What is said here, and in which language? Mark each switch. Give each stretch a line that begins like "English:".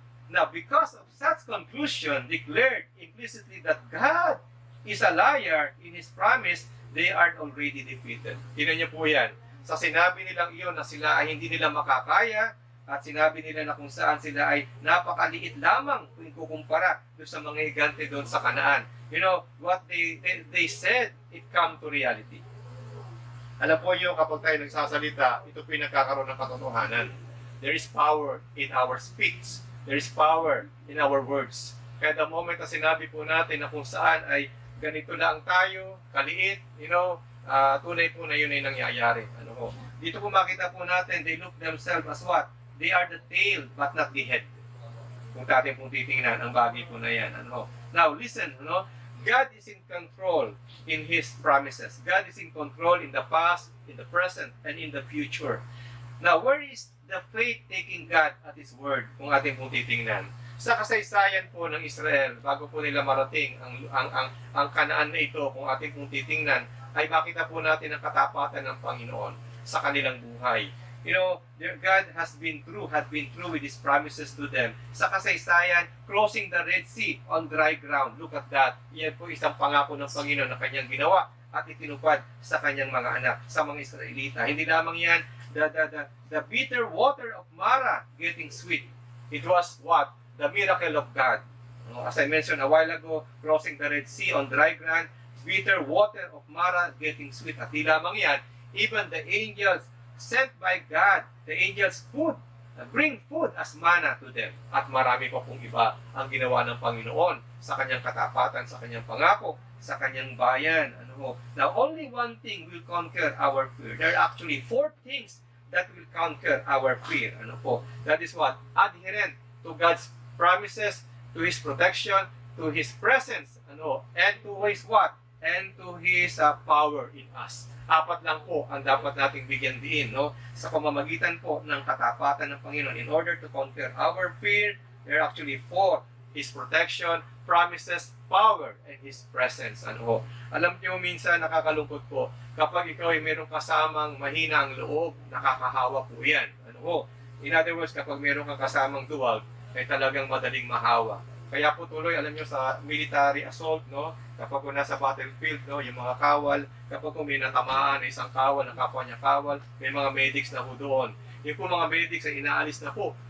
English: Now, because of such conclusion declared implicitly that God is a liar in His promise, they are already defeated.
Filipino: Tingnan niyo po yan. Sa sinabi nilang iyon na sila ay hindi nila makakaya, at sinabi nila na kung saan sila ay napakaliit lamang kung ikukumpara doon sa mga higante doon sa Kanaan.
English: What they said, it come to reality.
Filipino: Alam po niyo, kapag tayo nagsasalita, ito pinagkakaroon ng katotohanan.
English: There is power in our speech. There is power in our words.
Filipino: Kaya
English: the moment
Filipino: na sinabi po natin na kung saan ay ganito lang tayo, kaliit, tunay po na yun ay nangyayari. Dito po makita po natin,
English: they look themselves as what? They are the tail, but not the head.
Filipino: Kung natin pong titingnan, ang bagay po na yan.
English: Now, listen, God is in control in His promises. God is in control in the past, in the present, and in the future. Now, where is the faith taking God at His word?
Filipino: Kung ating pong titingnan. Sa kasaysayan po ng Israel, bago po nila marating ang Kanaan na ito, kung ating pong titingnan, ay makita po natin ang katapatan ng Panginoon sa kanilang buhay.
English: God had been true with His promises to them.
Filipino: Sa kasaysayan,
English: crossing the Red Sea on dry ground. Look at that.
Filipino: Yan po isang pangako ng Panginoon na kanyang ginawa at itinupad sa kanyang mga anak, sa mga Israelita. Hindi lamang yan,
English: the bitter water of Mara getting sweet. It was what? The miracle of God. As I mentioned a while ago, crossing the Red Sea on dry ground, bitter water of Mara getting sweet.
Filipino: At di lamang yan,
English: even the angels sent by God, the angels bring food as manna to them.
Filipino: At marami pa pong iba ang ginawa ng Panginoon sa kanyang katapatan, sa kanyang pangako, sa kanyang bayan.
English: Now, only one thing will conquer our fear. There are actually 4 things that will conquer our fear. That is what? Adherent to God's promises, to His protection, to His presence, and to His what? And to His power in us.
Filipino: 4 lang po ang dapat nating bigyan diin, sa pamamagitan po ng katapatan ng Panginoon.
English: In order to conquer our fear, there are actually 4. His protection, promises, power, and His presence.
Filipino: Alam niyo, minsan nakakalungkot po, kapag ikaw ay mayroong kasamang mahina ang loob, nakakahawa po yan.
English: In other words,
Filipino: kapag mayroong kang kasamang duwag, ay talagang madaling mahawa. Kaya po tuloy, alam nyo, sa military assault, kapag po nasa battlefield, yung mga kawal, kapag po may natamaan na isang kawal, ng kapwa niya kawal, may mga medics na po doon. Yung po mga medics ay inaalis na po